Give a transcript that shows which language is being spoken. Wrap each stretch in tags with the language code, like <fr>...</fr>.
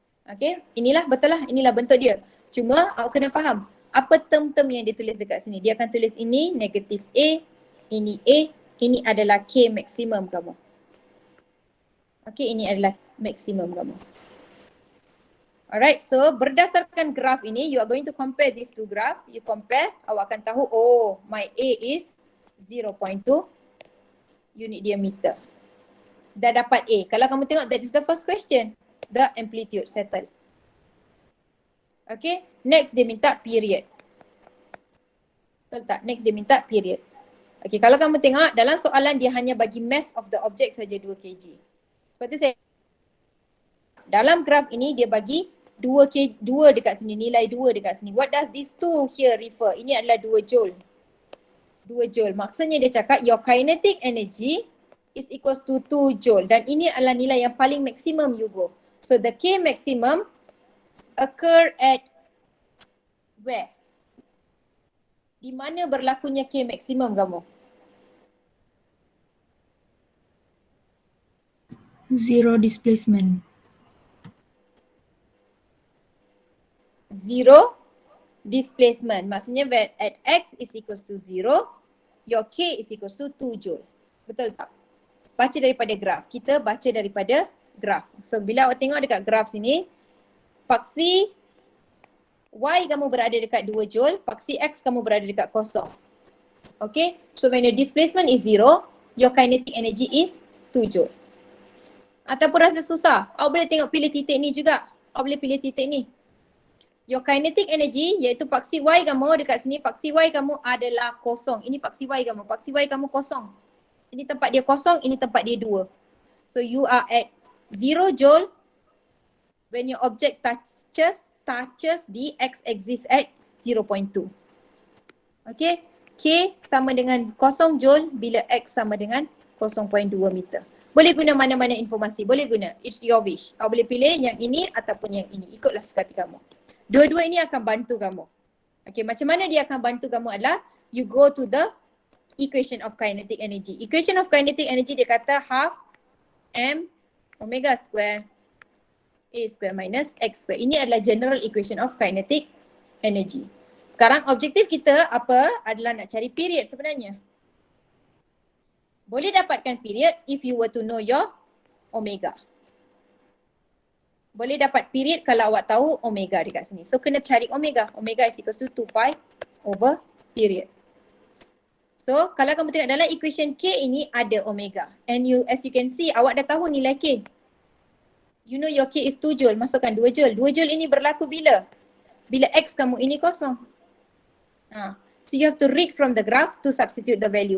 <ms>Okay, inilah betul lah, inilah bentuk dia. Cuma awak kena faham apa term-term yang ditulis dekat sini. Dia akan tulis ini negatif A, ini adalah K maksimum kamu. Okay, ini adalah maksimum kamu.</ms> <en>Alright, so</en> <ms>berdasarkan graf ini,</ms> <en>you are going to compare these two graph. You compare,</en> <ms>awak akan tahu,</ms> <en>oh my A is 0.2</en> <ms>unit dia meter. Dah dapat A. Kalau kamu tengok,</ms> <en>that is the first question. The amplitude settle. Okay, next</en> <ms>dia minta</ms> <en>period.</en> <ms>Betul tak?</ms> <en>Next dia minta period.</en> <ms>Okay, kalau kamu tengok dalam soalan dia hanya bagi mass of the object saja 2 kg. Seperti saya, dalam graf ini dia bagi 2 dekat sini, nilai 2 dekat sini.</ms> <en>What does this 2 here refer?</en> <ms>Ini adalah 2 joule. 2 joule. Maksudnya dia cakap</ms> <en>your kinetic energy is equals to 2 joule.</en> <ms>Dan ini adalah nilai yang paling maksimum</ms> <en>you go. So the K maximum occur at where?</en> <ms>Di mana berlakunya K maximum kamu?</ms> <en>Zero displacement. Zero displacement.</en> <ms>Maksudnya</ms> <en>at X is equals to 0, your K is equals to 2 joule.</en> <ms>Betul tak? Baca daripada graf. Kita baca daripada graf. So bila awak tengok dekat graf sini, paksi Y kamu berada dekat 2 joule, paksi X kamu berada dekat kosong.</ms> <en>Okay, so when your displacement is 0, your kinetic energy is 2 joule.</en> <ms>Ataupun rasa susah, awak boleh tengok pilih titik ni juga. Awak boleh pilih titik ni.</ms> <en>Your kinetic energy</en> <ms>iaitu paksi Y kamu dekat sini, paksi Y kamu adalah kosong. Ini paksi Y kamu, paksi Y kamu kosong. Ini tempat dia kosong, ini tempat dia 2.</ms> <en>So you are at 0 joule when your object touches the x-axis at 0.2.</en> <ms>Okay, K sama dengan 0 joule bila X sama dengan 0.2 meter. Boleh guna mana-mana informasi, boleh guna.</ms> <en>It's your wish.</en> <ms>Awak boleh pilih yang ini ataupun yang ini. Ikutlah suka hati kamu. Dua-dua ini akan bantu kamu. Okay, macam mana dia akan bantu kamu adalah</ms> <en>you go to the equation of kinetic energy. Equation of kinetic energy</en> <ms>dia kata</ms> <en>half m omega square a square minus x square.</en> <ms>Ini adalah</ms> <en>general equation of kinetic energy.</en> <ms>Sekarang objektif kita apa adalah nak cari period sebenarnya. Boleh dapatkan period</ms> <en>if you were to know your omega.</en> <ms>Boleh dapat period kalau awak tahu omega dekat sini. So kena cari omega.</ms> <en>Omega is equals to 2 pi over period.</en> <ms>So kalau kamu tengok dalam equation K ini ada omega.</ms> <en>And you, as you can see,</en> <ms>awak dah tahu nilai K.</ms> <en>You know your K is 2 joule,</en> <ms>masukkan 2 joule. 2 joule ini berlaku bila? Bila X kamu ini kosong.</ms> <en>So you have to read from the graph to substitute the value.</en>